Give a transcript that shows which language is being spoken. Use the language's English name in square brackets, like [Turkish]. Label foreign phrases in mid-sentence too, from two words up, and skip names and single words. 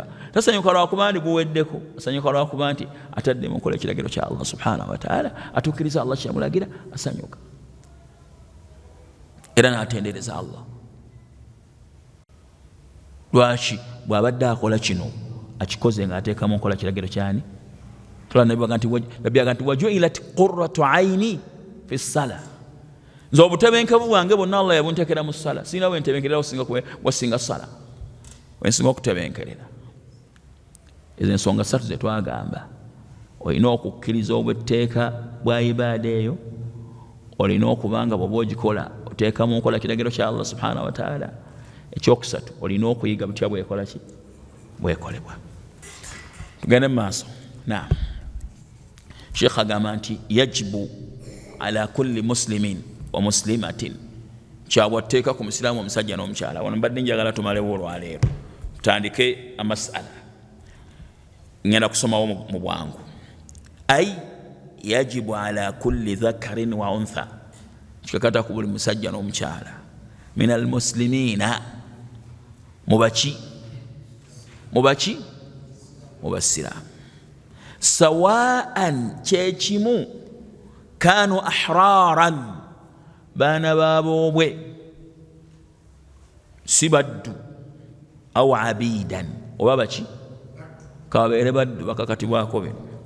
[Ganda] Tasanyuka lwakuba nti guweddeko, asanyuka lwakuba nti atadde mu nkola ekiragiro kya Allah [Arabic] سبحانه وتعالى, [Ganda] atuukiriza Allah kyamulagira, asanyuka era n'atendereza Allah. Lwaki? Bw'abadde akola kino akikoze ng'ateeka mu nkola kiragiro kyani? Nabbi [Arabic] وجعلت قرة عيني في الصلاة, [Ganda] nze obutebenkevu bwange bwonna Allah yabunteekera mu ssala. Sirina bwentebenkerera wasinga ssala, wensinga okutebenkerera. Ezo ensonga 3 ze twagamba. Olina okukkiriza obwetteeka bwa ibaada eyo, olina okubanga bw'oba ogikola oteeka mu nkola kiragiro kya Allah [Arabic] سبحانه وتعالى. [Ganda] Ekyokusatu, olina okuyiga butya bwekola ki? Bwekolebwa. Tugende mu maaso. Naam, Sheikh agamba nti [Arabic] يجب على كل مسلم ومسلمة, [Ganda] kyabwatteeka ku musiraamu omusajja n'omukyala. Wano mbadde njagala tumalewo olwaleero, tutandike amasala, ngenda kusomawo mu bwangu. [Arabic] أي يجب على كل ذكر وأنثى, [Ganda] kikakata ku buli musajja n'omukyala, [Arabic] من المسلمين, [Ganda] mubaki mubasiraamu, sawaan kyekimu, [Arabic] كانوا أحرارا, [Ganda] baana baboobwe si baddu, [Arabic] أو عبيدا, [Ganda] oba baki kababeere baddu bakakatibwako bino.